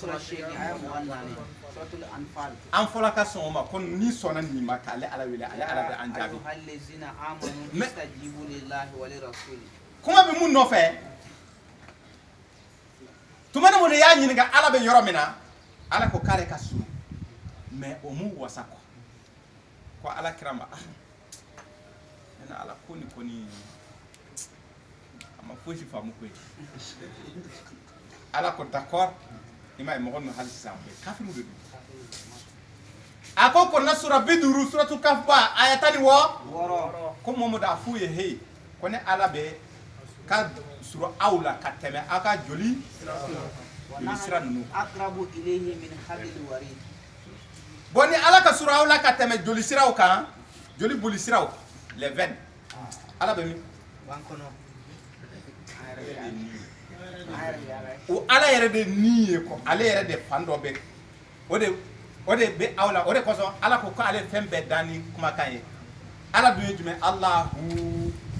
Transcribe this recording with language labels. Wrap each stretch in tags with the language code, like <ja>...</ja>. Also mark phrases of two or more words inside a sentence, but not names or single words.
<bm>an fɔlɔ ka sɔn o ma ko ni sɔnna nin ma k'ale ala wele ale ala bɛ an jaabi kuma bɛ mun nɔfɛ tuma min de y'a ɲininka ala bɛ yɔrɔ min na ala ko k'ale ka surun mais o m'u wasa ko ala kira ma ne ala ko ni a ma fosi faamu koyi ala ko d'accord i m'a ye mɔgɔ ninnu hali sisan bɛɛ kafiru de don a ko kɔnɔna sura 50 suratu kaf ba aya 16 ko Muhamadu a f'u ye heyi ko ne ala bɛ ka suru aw la ka tɛmɛ aw ka joli sira ninnu bon ni ala ka suru aw la ka tɛmɛ joli siraw kan joli boli siraw</bm> <fr>les veines</fr> <bm>ala bɛ min o ala yɛrɛ de ni ye ko ale yɛrɛ de fan dɔ bɛ o de bɛ aw la o de kosɔn ala ko ko ale fɛn bɛɛ dan ni kumakan ye ala dun ye jumɛn Allahu</bm>